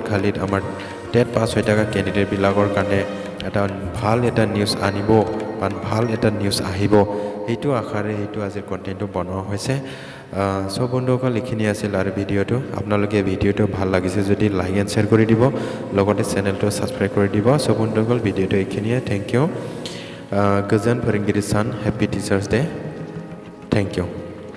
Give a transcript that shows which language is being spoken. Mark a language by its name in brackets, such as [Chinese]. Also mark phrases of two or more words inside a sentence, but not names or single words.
[Assamese] খালীত আমাৰ TET পাছ হৈ থকা কেণ্ডিডেটবিলাকৰ কাৰণে এটা ভাল এটা নিউজ আনিব বা ভাল এটা নিউজ আহিব সেইটো আশাৰে সেইটো আজিৰ কণ্টেণ্টটো বনোৱা হৈছে বন্ধুসকল এইখিনি আছিল আৰু ভিডিঅ'টো আপোনালোকে ভিডিঅ'টো ভাল লাগিছে যদি [English] like and share [Assamese] কৰি দিব লগতে চেনেলটো ছাবস্ক্ৰাইব কৰি দিব বন্ধুসকল ভিডিঅ'টো এইখিনিয়ে [English] thank you [Bodo] গোজোন फोरोंगिरि सान [English] happy teachers day thank you